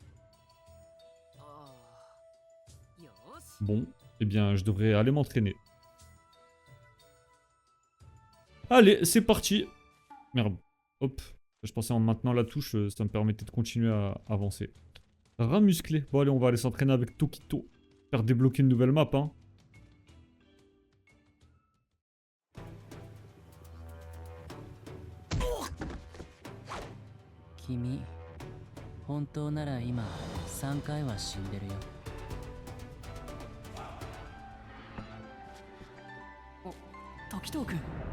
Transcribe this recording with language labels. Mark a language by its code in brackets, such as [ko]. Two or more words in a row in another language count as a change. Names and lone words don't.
[fr] Bon, eh bien, je devrais aller m'entraîner. Allez, c'est parti. Merde. Hop. Je pensais en maintenant la touche, ça me permettait de continuer à avancer. Rat musclé. Bon, allez, on va aller s'entraîner avec Tokito. Faire débloquer une nouvelle map, hein. [ja] Kimi, 本当なら今3回は死んでるよ。時藤君。